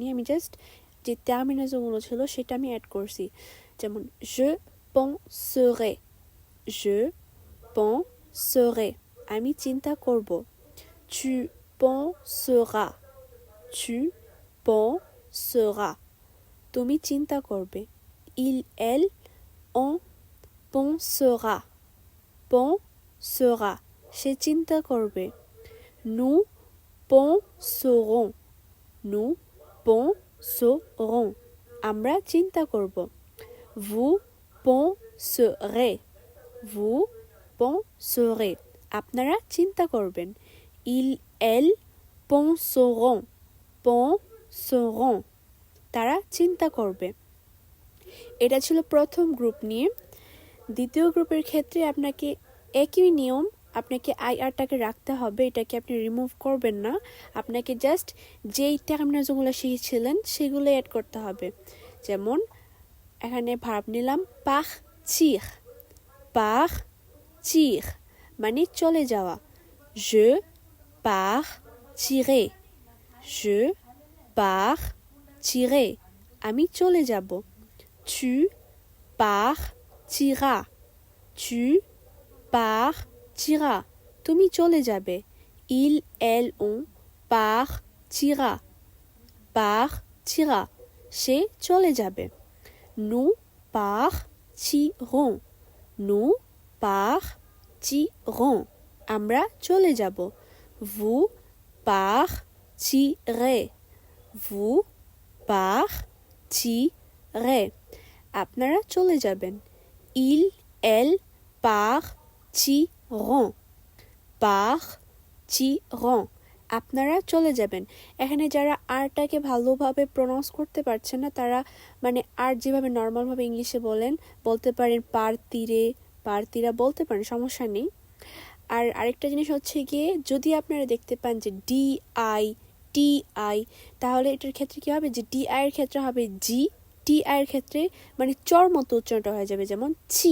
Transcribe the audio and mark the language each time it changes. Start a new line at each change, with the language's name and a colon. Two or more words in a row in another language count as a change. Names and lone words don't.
Bangla: আমি জাস্ট যে টার্মিনালসগুলো ছিল সেটা আমি অ্যাড করছি। যেমন
French: je penserai,
Bangla: আমি চিন্তা করব।
French: tu penseras,
Bangla: তুমি চিন্তা করবে।
French: elle, on pensera,
Bangla: সে চিন্তা করবে।
French: nous penserons,
Bangla: আমরা চিন্তা করব।
French: vous penserez,
Bangla: আপনারা চিন্তা করবেন।
French: elles penseront,
Bangla: তারা চিন্তা করবে। এটা ছিল প্রথম গ্রুপ নিয়ে। দ্বিতীয় গ্রুপের ক্ষেত্রে আপনাকে একই নিয়ম, আপনাকে টাকে রাখতে হবে, এটাকে আপনি রিমুভ করবেন না। আপনাকে জাস্ট যেই টার্মিনালসগুলো শিখেছিলেন সেগুলো অ্যাড করতে হবে। যেমন এখানে ভার্ব নিলাম partir মানে চলে যাওয়া।
French: je partirai,
Bangla: আমি চলে যাব।
French: tu partiras,
Bangla: তুমি চলে যাবে।
French: elle, on partira,
Bangla: সে চলে যাবে।
French: nous partirons,
Bangla: আমরা চলে যাব।
French: vous partirez,
Bangla: আপনারা চলে যাবেন।
French: elles partiront,
Bangla: আপনারা চলে যাবেন। এখানে যারা টাকে ভালোভাবে প্রনাউন্স করতে পারছেন না তারা মানে যেভাবে নর্মালভাবে ইংলিশে বলতে পারেন পারতিরা বলতে পারেন, সমস্যা নেই। আর আরেকটা জিনিস হচ্ছে গিয়ে, যদি আপনারা দেখতে পান যে DI, তাহলে এটার ক্ষেত্রে কি হবে যে DI এর ক্ষেত্রে হবে জি, TI এর ক্ষেত্রে মানে চর মতো উচ্চারণটা হয়ে যাবে, যেমন ছি।